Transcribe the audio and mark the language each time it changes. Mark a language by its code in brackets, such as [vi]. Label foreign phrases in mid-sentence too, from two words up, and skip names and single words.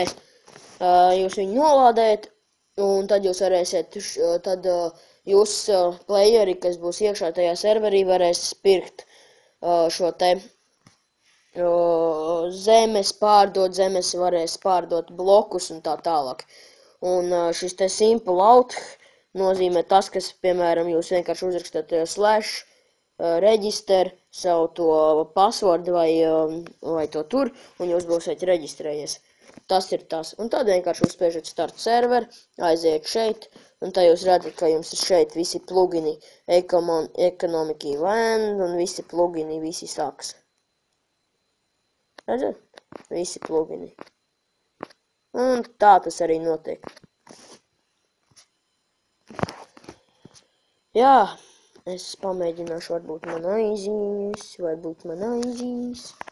[lv] Jūs viņu nolādējat, un tad jūs varēsiet, tad jūs playeri, kas būs iekšā tajā serverī, varēs pirkt šo te zemes, varēs pārdot blokus un tā tālāk. Un šis te [en] simple out [lv] nozīmē tas, kas, piemēram, jūs vienkārši uzrakstat [en] slash register [lv] savu to passwordu vai to tur, un jūs būsiet reģistrējies. Tas ir tas. Un tad vienkārši uzspiežat [en] start server, [lv] aiziet šeit, un tā jūs redzat, ka jums ir šeit visi plugini, [en] economic land, [lv] un visi plugini, visi sāks. Redzat? Visi plugini. Un tā tas arī notiek. Jā, es pamēģināšu varbūt man aizies.